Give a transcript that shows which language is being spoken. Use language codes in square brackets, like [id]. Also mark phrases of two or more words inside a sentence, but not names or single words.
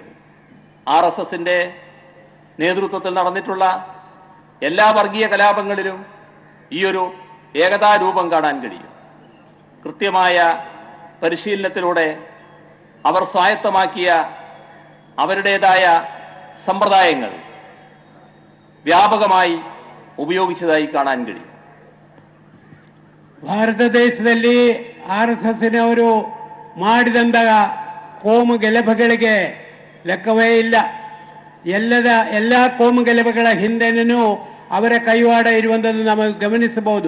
[ml] RSSന്റെ നേതൃത്വത്തിൽ നടന്നിട്ടുള്ള എല്ലാ വർഗീയ കലാപങ്ങളിലും ഈ ഒരു ഏകതാരൂപം കാണാൻ കഴിയും. കൃത്യമായ പരിശീലനത്തിലൂടെ അവർ സ്വായത്തമാക്കിയ അവരുടേതായ സമ്പ്രദായങ്ങൾ വ്യാപകമായി ഉപയോഗിച്ചതായി കാണാൻ കഴിയും. [kn] ಭಾರತ ದೇಶದಲ್ಲಿ RSSನವರು ಮಾಡಿದಂಥ ಕೋಮು ಗಲಭೆಗಳಿಗೆ ಲೆಕ್ಕವೇ ಇಲ್ಲ. ಎಲ್ಲ ಕೋಮು ಗಲಭೆಗಳ ಹಿಂದೆನೂ ಅವರ ಕೈವಾಡ ಇರುವಂಥದ್ದು ನಾವು ಗಮನಿಸಬಹುದು.